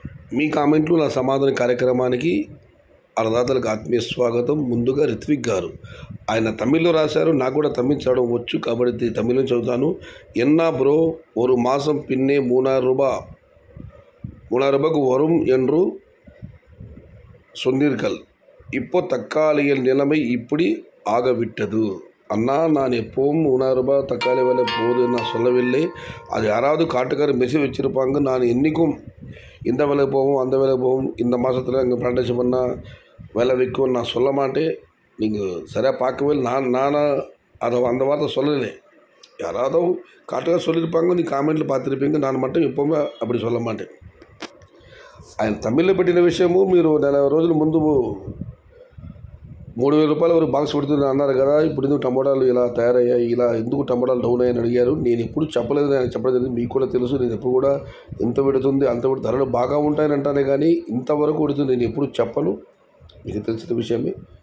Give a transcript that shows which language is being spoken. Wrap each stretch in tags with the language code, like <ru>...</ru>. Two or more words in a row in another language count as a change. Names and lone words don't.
<te>మీ కామెంట్లు నా సమాధాన కార్యక్రమానికి అన్నదాతలకు ఆత్మీయ స్వాగతం. ముందుగా రిత్విక్ గారు ఆయన తమిళ్లో రాశారు, నాకు కూడా తమిళ్ చదవడం వచ్చు కాబట్టి తమిళ్లో చదువుతాను.</te> <ta>என்ன ப்ரோ ஒரு மாதம் பின்னே 3000 ரூபாய்க்கு வரும் என்று சொன்னீர்கள். இப்போ தக்காளியில் நிலைமை இப்படி ஆகவிட்டது. அண்ணா, நான் எப்பவும் 3000 ரூபாய் தக்காளி விலை போகுது நான் சொல்லவில்லை. அது யாராவது காட்டுக்கார மெசேஜ் வச்சுருப்பாங்க. நான் என்றைக்கும் இந்த விலை போகும் அந்த விலை போகும், இந்த மாதத்தில் இங்கே பிளான்டேஷன் பண்ணால் விலை விற்கும் நான் சொல்ல மாட்டேன். நீங்கள் சரியாக பார்க்கவே இல்லை. நானாக அதை அந்த வார்த்தை சொல்லலை. யாராவது காட்டுக்கார சொல்லியிருப்பாங்க, நீ காமெண்ட்டில் பார்த்துருப்பீங்க. நான் மட்டும் எப்போவுமே அப்படி சொல்ல మాటేన్.</ta> <te>ఆయన తమిళ్లో పెట్టిన విషయము మీరు నెల రోజుల ముందు 3000 రూపాయలు వరకు బాక్స్ పెడుతుంది అన్నారు కదా. ఇప్పుడు ఎందుకు టమోటాలు ఇలా తయారయ్యాయి, ఇలా ఎందుకు టమోటాలు డౌన్ అయ్యాయని అడిగారు. నేను ఎప్పుడు చెప్పలేదు, ఆయన చెప్పడం జరిగింది. మీకు కూడా తెలుసు, నేను ఎప్పుడు కూడా ఎంత పెడుతుంది అంత ధరలు బాగా ఉంటాయని అంటానే కానీ ఇంతవరకు పెడుతుంది నేను ఎప్పుడు చెప్పను, మీకు తెలిసిన విషయమే.</te>